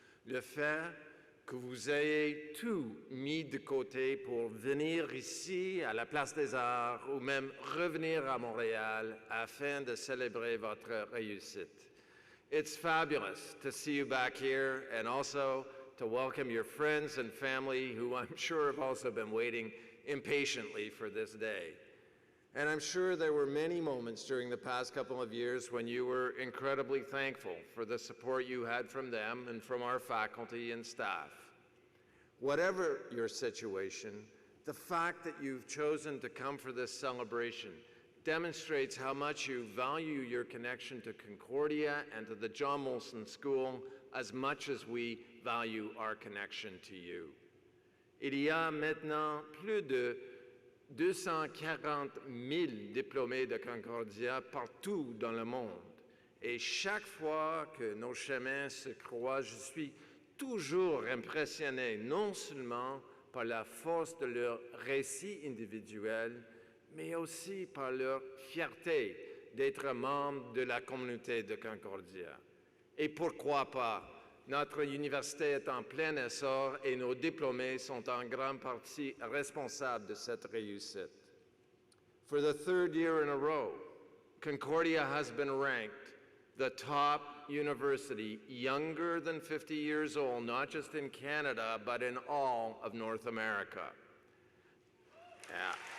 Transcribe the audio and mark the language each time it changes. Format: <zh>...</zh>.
<fr>Le fait que vous ayez tout mis de côté pour venir ici à la Place des Arts ou même revenir à Montréal afin de célébrer votre réussite.</fr> <en>It's fabulous to see you back here and also to welcome your friends and family who I'm sure have also been waiting impatiently for this day. And I'm sure there were many moments during the past couple of years when you were incredibly thankful for the support you had from them and from our faculty and staff. Whatever your situation, the fact that you've chosen to come for this celebration demonstrates how much you value your connection to Concordia and to the John Molson School as much as we value our connection to you.</en> <fr>Il y a maintenant plus de 240 000 diplômés de Concordia partout dans le monde. Et chaque fois que nos chemins se croisent, je suis toujours impressionné non seulement par la force de leur récit individuel, mais aussi par leur fierté d'être membre de la communauté de Concordia. Et pourquoi pas? Notre université est en plein essor et nos diplômés sont en grande partie responsables de cette réussite.</fr> <en>For the third year in a row, Concordia has been ranked the top university younger than 50 years old, not just in Canada, but in all of North America. Yeah.</en>